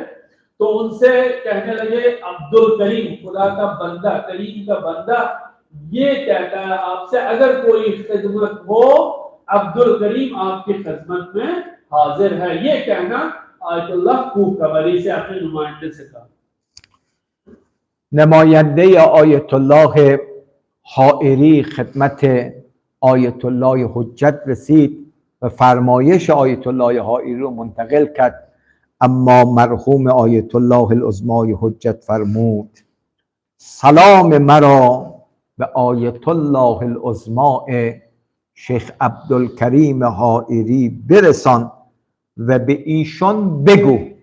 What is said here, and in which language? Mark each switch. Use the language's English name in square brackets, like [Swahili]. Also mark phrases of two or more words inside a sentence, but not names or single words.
[Urdu] تو ان سے کہنے لگے عبدالکریم خدا کا بندہ، کریم کا بندہ یہ کہتا ہے آپ سے اگر کوئی خدمت ہو عبدالکریم آپ کی خدمت میں حاضر ہے، یہ کہنا آیت اللہ کمری سے اپنے نمائندے سے کہا. [Persian] نماینده آیت الله حائری خدمت آیت الله حجت رسید و فرمایش آیت الله حائری رو منتقل کرد، اما مرحوم آیت الله العظمای حجت فرمود سلام مرا به آیت الله العظمای شیخ عبدالکریم حائری برسان و به ایشان بگو